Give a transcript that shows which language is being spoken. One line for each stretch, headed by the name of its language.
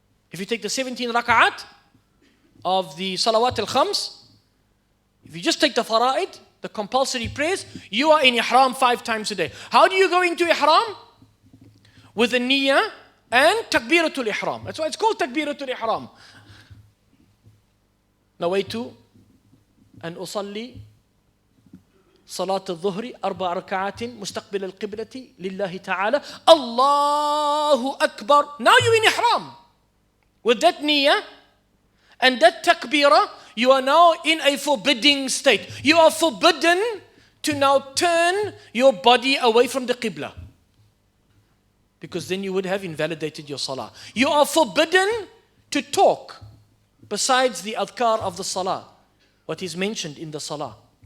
English: If you take the 17 raka'at of the salawat al-khams, if you just take the fara'id, the compulsory prayers, you are in ihram 5 times a day. How do you go into ihram? With the niyyah and takbiratul ihram. That's why it's called takbiratul ihram.
Arabic: نويت أن أصلي صلاة الظهر 4 ركعات مستقبل القبلة لله تعالى الله أكبر.
English: Now you're in ihram. With that niyyah and that takbirah, you are now in a forbidding state. You are forbidden to now turn your body away from the qibla, because then you would have invalidated your salah. You are forbidden to talk besides the adhkar of the salah, what is mentioned in the salah.